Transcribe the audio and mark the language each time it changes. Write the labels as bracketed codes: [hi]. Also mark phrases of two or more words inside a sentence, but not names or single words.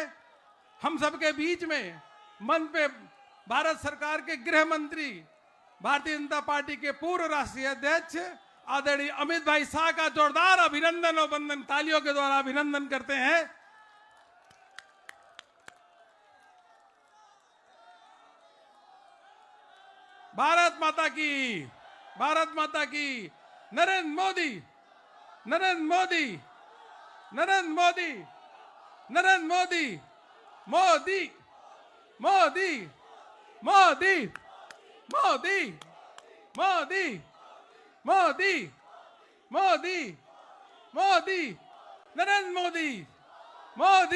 [hi] हम सबके बीच में मंच पे भारत सरकार के गृह मंत्री, भारतीय जनता पार्टी के पूर्व राष्ट्रीय अध्यक्ष आदरणीय अमित भाई शाह का जोरदार अभिनंदन और वंदन, तालियों के द्वारा अभिनंदन करते हैं। भारत माता की, भारत माता की। नरेंद्र मोदी, नरेंद्र मोदी, नरेंद्र मोदी, नरेंद्र मोदी, मोदी, मोदी, मोदी, मोदी, मोदी, मोदी, मोदी, मोदी, नरेंद्र मोदी, मोदी,